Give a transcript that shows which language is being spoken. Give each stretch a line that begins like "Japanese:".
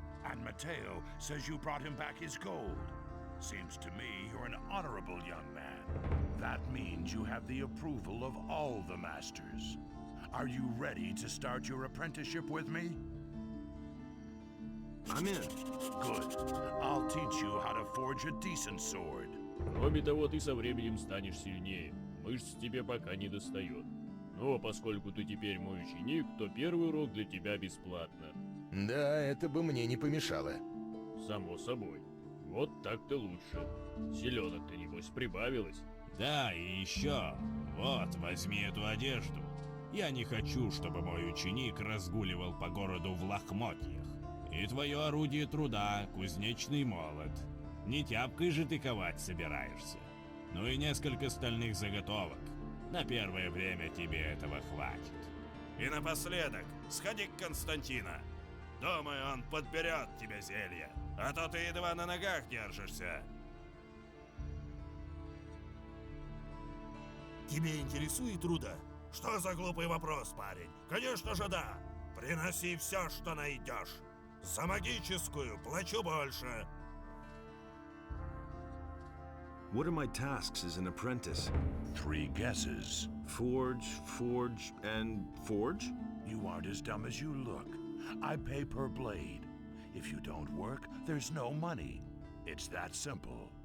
English: And Matteo says you brought him back his gold. Seems to me you're an honorable young man. That means you have the approval of all the masters. Are you ready to start your apprenticeship with me? I'm in. Good. I'll teach you how to forge a decent sword.
Russian: Кроме того, ты со временем станешь сильнее. Мышц тебе пока не достает. Но поскольку ты теперь мой ученик, то первый урок для тебя бесплатно. Да, это бы мне не помешало. Само собой. Вот так-то лучше. Селенок-то, небось, прибавилось. Да, и еще. Вот, возьми эту одежду. Я не хочу, чтобы мой ученик разгуливал по городу в лохмотьях. И твое орудие труда, кузнечный молот. Не тяпкой же ты ковать собираешься. Ну и несколько стальных заготовок. На первое время тебе этого хватит. И напоследок, сходи к Константину. Думаю, он подберет тебе зелье. А то ты едва на ногах держишься. Тебя интересует руда? Что за глупый вопрос, парень? Конечно же да. Приноси все, что найдешь. За магическую плачу больше.
English: What are my tasks as an apprentice? 3 guesses. Forge, forge, and forge? You aren't as dumb as you look. I pay per blade. If you don't work, there's no money. It's that simple.